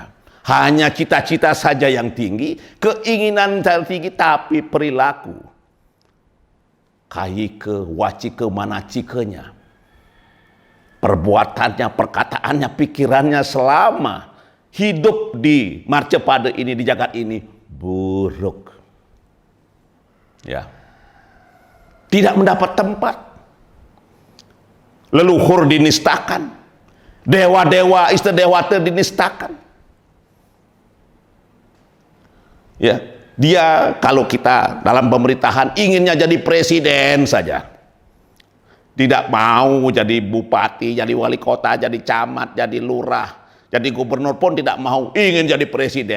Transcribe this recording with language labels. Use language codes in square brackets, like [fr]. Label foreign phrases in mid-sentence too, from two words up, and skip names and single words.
[id] Hanya cita-cita saja yang tinggi, keinginan yang tinggi, tapi perilaku kaike, wacike, manacikenya, perbuatannya, perkataannya, pikirannya selama hidup di Marcepade ini, di jagat ini, buruk. Ya. Tidak mendapat tempat. Leluhur dinistakan. Dewa-dewa, istadewata dinistakan. Ya, dia kalau kita dalam pemerintahan inginnya jadi presiden saja. Tidak mau jadi bupati, jadi wali kota, jadi camat, jadi lurah, jadi gubernur pun tidak mau, ingin jadi presiden.